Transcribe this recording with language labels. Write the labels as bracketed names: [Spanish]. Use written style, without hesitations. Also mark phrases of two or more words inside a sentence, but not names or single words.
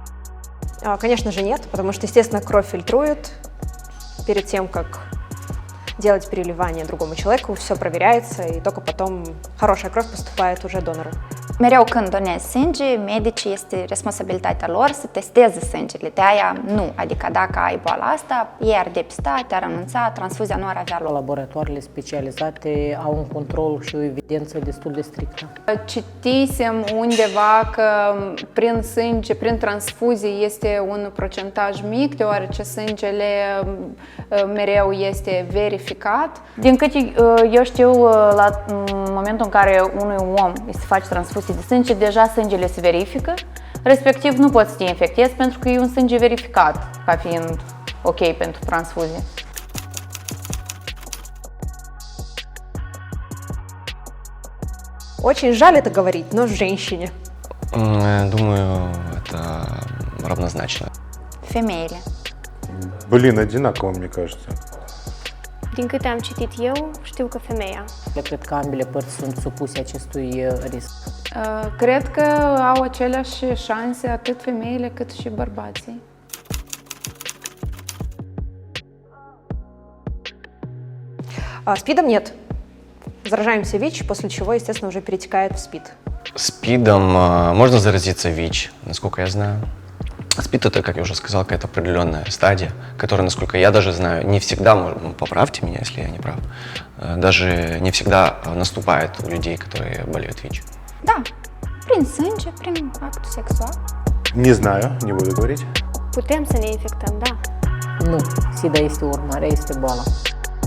[Russian] Конечно же нет, потому что, естественно, кровь фильтруют перед тем, как делать переливание другому человеку, все проверяется, и только потом хорошая кровь поступает уже донору. [Romanian] Mereu când donezi sânge, medicii este responsabilitatea lor să testeze sângele. De aia nu, adică dacă ai boala asta, ei ar depista, te-ar anunța, transfuzia nu ar avea loc. Laboratoarele specializate au un control și o evidență destul de strictă. Citisem undeva că prin sânge, prin transfuzie este un procentaj mic, deoarece sângele mereu este verificat. Din câte eu știu, la momentul în care unui om îi se face transfuzie de sânge, deja sângele se verifică, respectiv nu poți să te infectezi pentru că e un sânge verificat ca fiind ok pentru transfuzie. [Russian] Очень жаль это говорить, но женщине. Думаю, это равнозначно. [Romanian] Femeile. [Russian] Блин, одинаково, мне кажется. [Romanian] Din câte am citit eu, știu că femeia. Cred că ambele părți sunt supuse acestui risc. Cred că au aceleași șanse atât femeile cât și bărbații. [Russian] СПИДом нет. Заражаемся ВИЧ, после чего, естественно, уже перетекает в СПИД. СПИДом можно заразиться ВИЧ, насколько я знаю. СПИД это, как я уже сказал, какая-то определенная стадия, которая, насколько я даже знаю, не всегда, поправьте меня, если я не прав, даже не всегда наступает у людей, которые болеют ВИЧ. [Romanian] Da, prin sânge, prin actul sexual. [Russian] Не знаю, не буду говорить. [Romanian] Putem să ne infectăm, da. Nu, SIDA este urmarea, este boala.